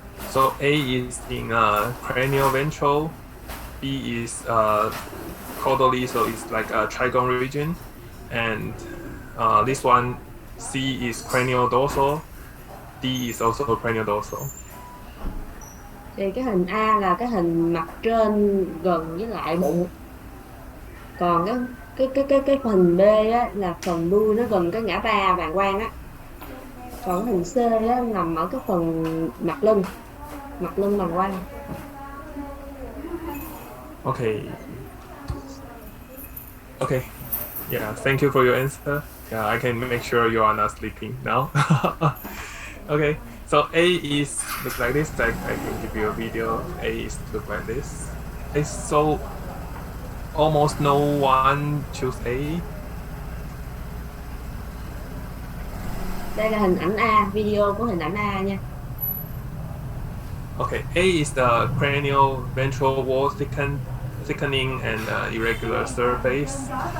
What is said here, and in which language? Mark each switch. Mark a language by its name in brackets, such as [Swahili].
[English] So A is in cranial ventral, B is caudally, so it's like a trigone region, and this one C is cranial dorsal, D is also cranial dorsal. [Vietnamese] Thì cái hình A là cái hình mặt trên gần với lại bụng, còn cái phần B á, là phần đuôi nó gần cái ngã ba bàng quang á, còn cái hình C á, nằm ở cái phần mặt lưng bàng quang. [English] Okay, yeah, thank you for your answer. Yeah, I can make sure you are not sleeping now. Okay, so A is look like this. I can give you a video. A is look like this. So almost no one choose A. [Vietnamese] Đây là hình ảnh A, video của hình ảnh A nha. [English] Okay, A is the cranial ventral wall thickening and irregular surface.